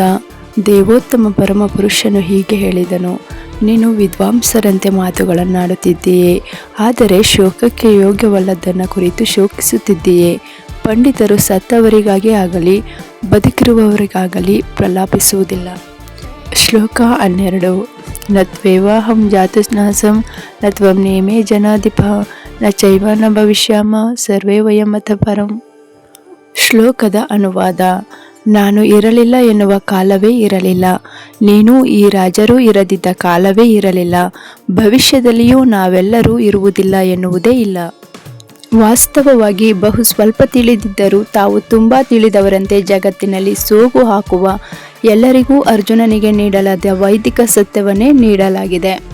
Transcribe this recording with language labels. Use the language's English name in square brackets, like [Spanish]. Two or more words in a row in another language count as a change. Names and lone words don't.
[Kannada] ದೇವೋತ್ತಮ ಪರಮ ಪುರುಷನು ಹೀಗೆ ಹೇಳಿದನು, ನೀನು ವಿದ್ವಾಂಸರಂತೆ ಮಾತುಗಳನ್ನಾಡುತ್ತಿದ್ದೀಯೇ, ಆದರೆ ಶೋಕಕ್ಕೆ ಯೋಗ್ಯವಲ್ಲದನ್ನು ಕುರಿತು ಶೋಕಿಸುತ್ತಿದ್ದೀಯೇ. ಪಂಡಿತರು ಸತ್ತವರಿಗಾಗಿ ಆಗಲಿ ಬದುಕಿರುವವರಿಗಾಗಲಿ ಪ್ರಲಾಪಿಸುವುದಿಲ್ಲ. [Sanskrit] ಶ್ಲೋಕ 12. ನ ತ್ವೇವಾಹಂ ಜಾತುನಾಸಂ ನ ತ್ವಂ ನೇಮೇ ಜನಾಧಿಪ ನ ಚೈವ ನ ಭವಿಷ್ಯಾಮ ಸರ್ವೇ ವಯಂ ಅಥ ಪರಂ. [Kannada] ಶ್ಲೋಕದ ಅನುವಾದ. ನಾನು ಇರಲಿಲ್ಲ ಎನ್ನುವ ಕಾಲವೇ ಇರಲಿಲ್ಲ, ನೀನು ಈ ರಾಜರೂ ಇರದಿದ್ದ ಕಾಲವೇ ಇರಲಿಲ್ಲ, ಭವಿಷ್ಯದಲ್ಲಿಯೂ ನಾವೆಲ್ಲರೂ ಇರುವುದಿಲ್ಲ ಎನ್ನುವುದೇ ಇಲ್ಲ. ವಾಸ್ತವವಾಗಿ ಬಹು ಸ್ವಲ್ಪ ತಿಳಿದಿದ್ದರೂ ತಾವು ತುಂಬ ತಿಳಿದವರಂತೆ ಜಗತ್ತಿನಲ್ಲಿ ಸೋಗು ಹಾಕುವ ಎಲ್ಲರಿಗೂ ಅರ್ಜುನನಿಗೆ ನೀಡಲಾದ ವೈದಿಕ ಸತ್ಯವನ್ನೇ ನೀಡಲಾಗಿದೆ.